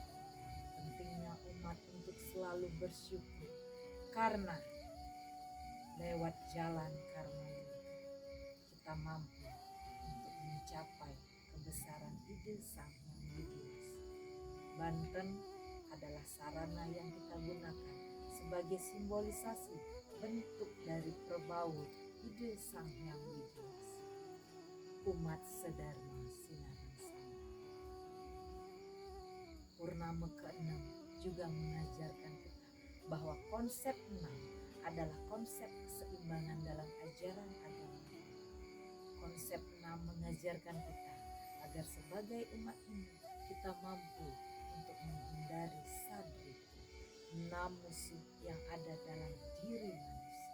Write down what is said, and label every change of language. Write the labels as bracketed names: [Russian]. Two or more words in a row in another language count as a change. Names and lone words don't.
[Indonesian] Pentingnya umat untuk selalu bersyukur, karena lewat jalan karma ini kita mampu untuk mencapai kebesaran Ide Sang Hyang Widi Wasi. Banten adalah sarana yang kita gunakan sebagai simbolisasi bentuk dari perbaur Ide Sang Hyang Widi Wasi. Umat sedharma [Balinese] sinareng sami, [Indonesian] Purnama ke-6 juga mengajarkan kita bahwa konsep 6 adalah konsep keseimbangan dalam ajaran agama. Konsep 6 mengajarkan kita agar sebagai umat ini kita mampu untuk menghindari sadripu, musuh yang ada dalam diri manusia.